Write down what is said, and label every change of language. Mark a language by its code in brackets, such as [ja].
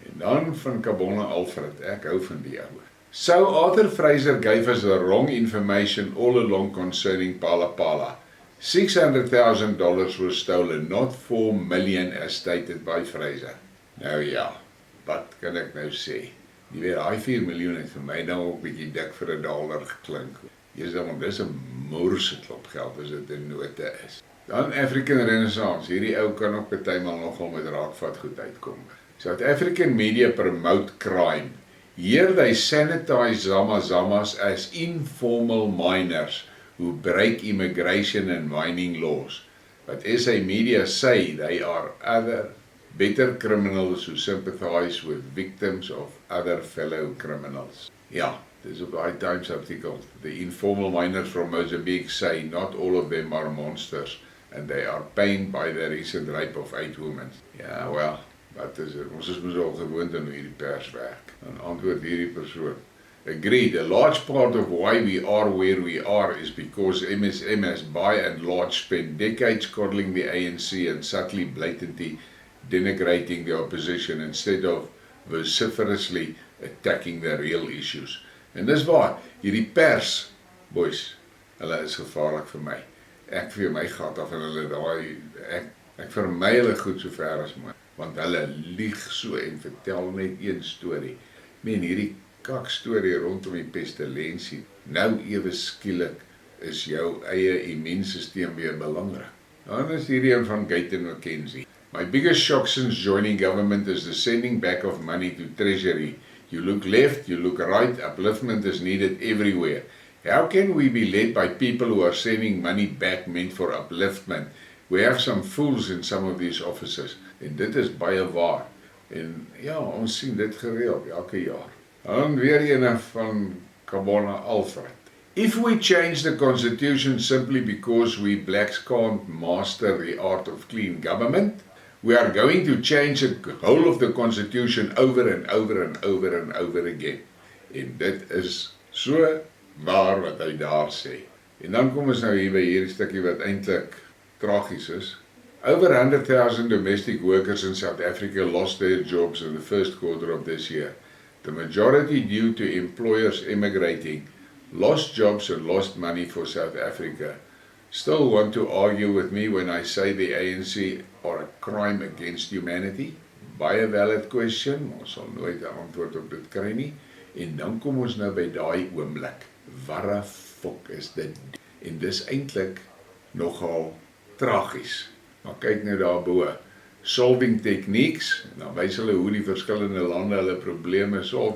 [af] En dan van Kabonne Alfred, ek hou van die ouwe. [en] So Arthur Fraser gave us the wrong information all along concerning Pala Pala. $600,000 was stolen, not 4 million as stated by Fraser. [af] Nou ja, wat kan ek nou sê? Jy weet, hy 4 miljoen het vir my nou ook bietjie dik vir $1 geklink. Dis 'n moerse klop geld as dit 'n note is. Dan African Renaissance, hierdie ou kan ook partymal nogal met raakvat goed uitkom. [en] South African media promote crime. Here they sanitize Zamazamas as informal miners who break immigration and mining laws. But SA media say they are other better criminals who sympathize with victims of other fellow criminals. [af] Ja, dis op daai Times artikel. [en] The informal miners from Mozambique say not all of them are monsters and they are pained by the recent rape of 8 women. [af] Ja, wel, wat is dit? Ons is mos al gewoond aan hoe hierdie pers werk. Dan antwoord hierdie persoon. [en] Agreed, a large part of why we are where we are is because MSM has by and large spent decades coddling the ANC and subtly, blatantly denigrating the opposition instead of vociferously attacking the real issues. [af] En dis waar, hierdie pers, boys, hulle is gevaarlik vir my. Ek vir my gat af en hulle daai, ek vermy hulle goed so ver as my, want hulle lieg so en vertel net een storie. Men hierdie kak storie rondom die pestilensie, nou ewe skielik is jou eie immuunstelsel weer belangrik. Dan is hierdie een van Gayton McKenzie. [en] My biggest shock since joining government is the sending back of money to Treasury. You look left, you look right, upliftment is needed everywhere. How can we be led by people who are sending money back meant for upliftment? We have some fools in some of these offices. [af] En dit is baie waar. En ja, ons sien dit gereeld, elke jaar. Dan weer een van Kabona Alfred. [en] If we change the constitution simply because we blacks can't master the art of clean government, we are going to change the whole of the constitution over and over and over and over again. [af] En dit is so waar wat hy daar sê. En dan kom ons nou hier by hierdie stukkie wat eintlik tragies is. [en] Over 100,000 domestic workers in South Africa lost their jobs in the first quarter of this year. The majority due to employers emigrating, lost jobs and lost money for South Africa. Still want to argue with me when I say the ANC are a crime against humanity? [af] Baie valid question, ons sal nooit 'n antwoord op dit kry nie. En dan kom ons nou by daai oomblik. Warre fok is dit? En dis eintlik nogal tragies. Maar kyk nou daarbo. [en] Solving techniques, [af] dan wys hulle hoe die verskillende lande hulle probleme solf.